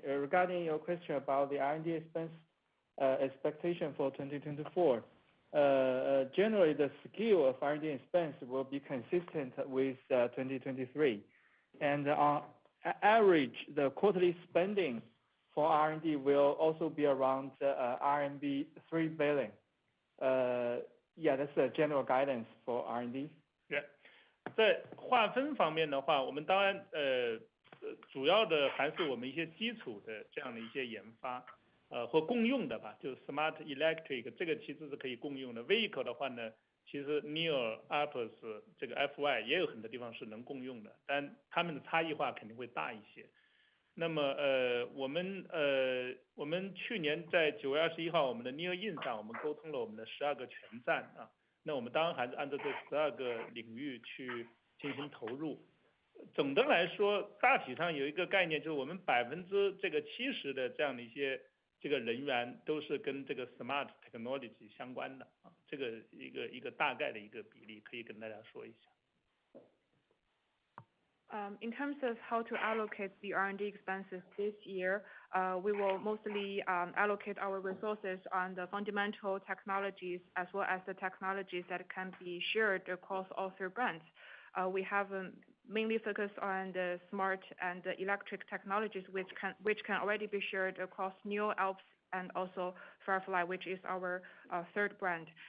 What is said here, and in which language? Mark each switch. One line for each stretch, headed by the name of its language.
English: Regarding your question about the R&D expense expectation for 2024, generally the scale of R&D expense will be consistent with 2023. And on average, the quarterly spending for R&D will also be around RMB 3 billion. Yeah, that's a general guidance for R&D. Yeah.
Chinese: 在划分方面的话，我们当然主要的还是我们一些基础的这样的一些研发，或共用的吧，就是 Smart Electric 这个其实是可以共用的。 Vehicle 的话呢，其实 Nio Earnings 这个 FY 也有很多地方是能共用的，但它们的差异化肯定会大一些。那么我们去年在9月21号我们的 Nio Earnings 上，我们沟通了我们的12个全站啊。那我们当然还是按照这12个领域去进行投入。总的来说，大体上有一个概念，就是我们70%的这样的一些这个人员都是跟这个
English: smart technology
Chinese: 相关的啊，这个一个大概的一个比例，可以跟大家说一下。
English: In terms of how to allocate the R&D expenses this year, we will mostly allocate our resources on the fundamental technologies as well as the technologies that can be shared across all three brands. We have mainly focused on the smart and the electric technologies which can already be shared across Nio Alps and also Firefly, which is our third brand.